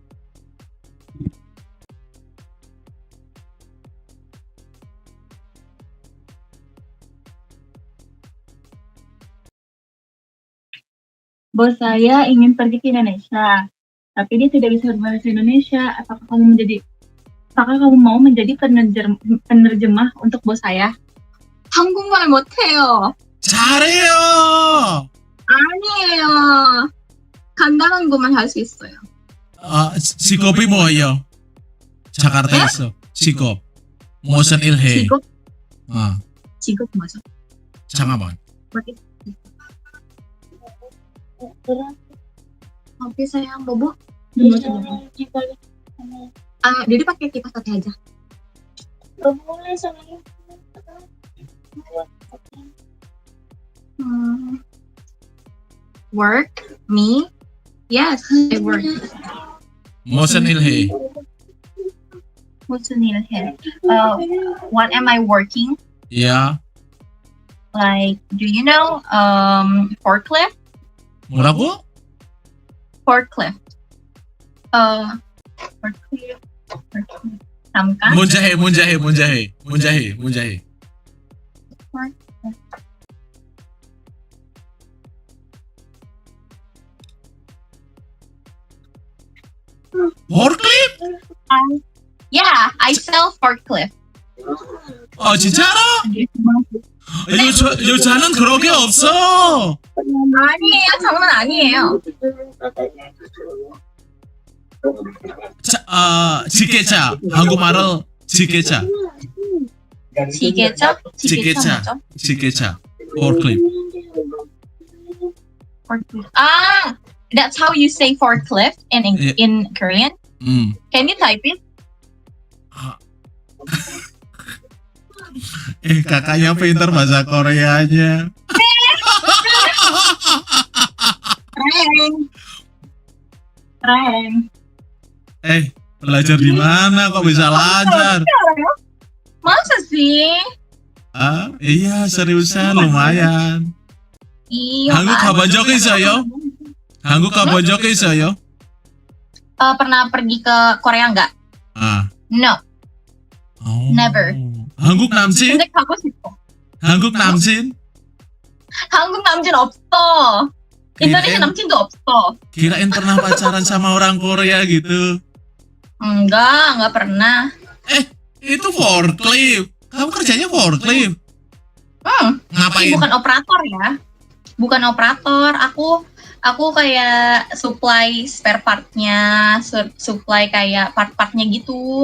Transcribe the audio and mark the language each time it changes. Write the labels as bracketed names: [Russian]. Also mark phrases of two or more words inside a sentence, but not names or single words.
[Indonesian] Bos saya ingin pergi ke Indonesia, tapi dia tidak bisa berbahasa Indonesia. Apakah kamu mau menjadi penerjemah untuk bos saya? [Korean] 한국말 못해요. 잘해요. 아니에요. 간단한 것만 할 수 있어요. 직업이 뭐예요? 자카르타에서 직업 무슨 일 해? 직업 뭐죠? 잠깐만. [Indonesian] Bisa yang bobo? Jadi pakai kipas tadi aja. Boleh sama [English] Work? Me? Yes, I work. [Korean] 무슨 일 해? [English] What am I working? Yeah. Like, do you know forklift? [Korean] 뭐라고? Forklift. 잠깐. 문제 해. [English] forklift? Yeah, I sell forklift. [Korean] 진짜로? 여자는 그런 게 없어. 아니에요, 장난 아니에요. 지게차. 한국말로 지게차. 지게차? [English] forklift. Forklift. That's how you say forklift Yeah. in Korean. Hmm. Can you type it? [Indonesian] Kakaknya pinter bahasa Koreanya. Keren. Belajar di mana kok bisa lancar? Masa sih? Iya seriusan lumayan. Iya. [Korean] 한국 가본 적 있어요? 한국 가본 적 있어요? [Indonesian] Pernah pergi ke Korea nggak? [English] No. Never. [Korean] 한국 남친? 근데 가고 싶어. 한국 남친? 한국 남친 없어. Indonesia 남친도 없어. [Indonesian] Kirain pernah pacaran sama orang Korea gitu. Enggak pernah. Itu forklift. Kamu kerjanya forklift? Ngapain? Bukan operator ya. Bukan operator. Aku kayak supply [English] spare partnya, [Indonesian] supply kayak part-partnya gitu.